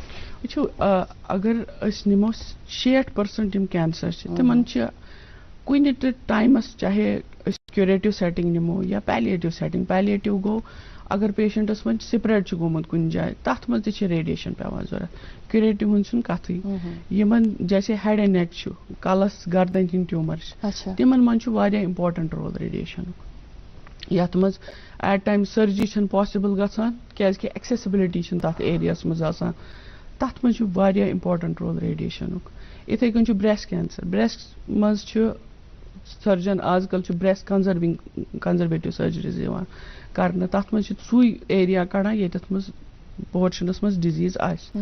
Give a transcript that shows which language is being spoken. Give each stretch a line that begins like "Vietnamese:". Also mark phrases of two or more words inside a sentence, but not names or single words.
Kashmiri: وٕچھو اگر أسۍ نِمو 60% یِم کینسر چھِ تِمن چھِ کُنہِ تہِ ٹایمس چاہے أسۍ
English: curative setting
Kashmiri: نِمو یا
English: palliative setting.
Kashmiri: پیلیٹو گوٚو اگر پیشنٹس وۄنۍ سپریڈ چھُ گوٚمُت کُنہِ جایہِ تتھ منٛز تہِ چھِ ریڈیشن پیوان ضرورت. کیوریٹو ہُنٛد چھُنہٕ کتھٕے. یِمن جیسے
English: head and neck
Kashmiri: چھُ، کلس گردن ہٕنٛدۍ ٹیوٗمر چھِ، تِمن منٛز چھُ واریاہ
English: important role
Kashmiri: ریڈیشنُک. یتھ منٛز
English: at time
Kashmiri: سرجری چھنہٕ پاسبل گژھان کیازِ کہِ ایکسیسبلٹی چھنہٕ تتھ ایریاہس منٛز آسان، تتھ منٛز چھُ واریاہ
English: important role
Kashmiri: ریڈیشنُک. یِتھے کٔنۍ چھُ
English: breast cancer,
Kashmiri: بریسٹ منٛز چھُ سرجن آز کل چھُ
English: breast conservative surgeries
Kashmiri: یِوان کرنہٕ، تتھ منٛز چھُ سُے ایریا کڑان ییٚتٮ۪تھ منٛز پورشنس منٛز ڈِزیٖز آسہِ.